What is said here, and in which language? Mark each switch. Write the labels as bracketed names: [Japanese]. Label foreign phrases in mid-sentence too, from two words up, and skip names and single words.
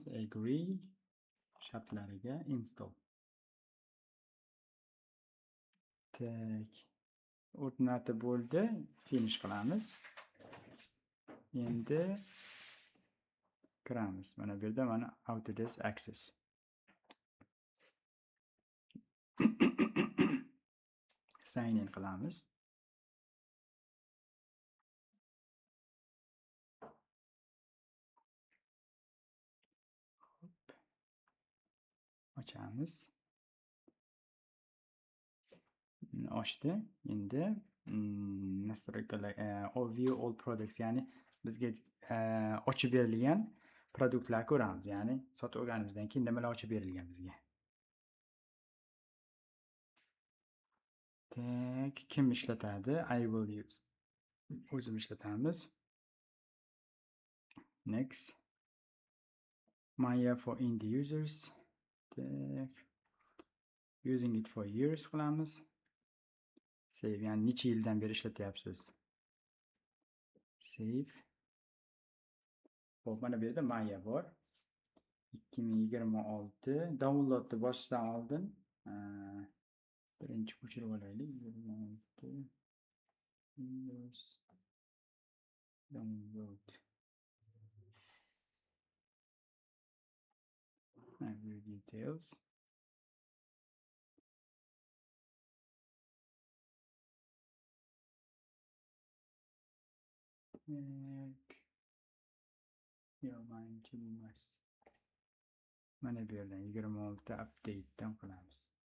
[Uzbek] Agree shartlariga install. Tak. O'rnatib bo'ldi. Finish qilamiz. Endi kiramiz. Mana bu yerda mana Autodesk Access. [English] Sign in [Uzbek] qilamiz. Ochamiz. Ochdi. Endi nastroykalar [English] view all products, [Uzbek] ya'ni bizga ochib berilgan produktlarni ko'ramiz. Ya'ni sotib olganimizdan keyin nimalar ochib berilgan bizga. Tak, kim ishlatadi? [English] I will use. [Uzbek] O'zim ishlatamiz. Next. [English] Maya for indie users. Tak. Using it for years [Uzbek] qilamiz. Save, ya'ni necha yildan beri ishlatyapsiz. Save. Xo'p, mana bu yerda Maya bor. 2026 downloadni bosishdan oldin birinchi ko'chirib olaylik. 26 Windows download. [English] View details. [Uzbek] Yolg'onchi emas. Mana bu yerdan 26 update'dan qilamiz.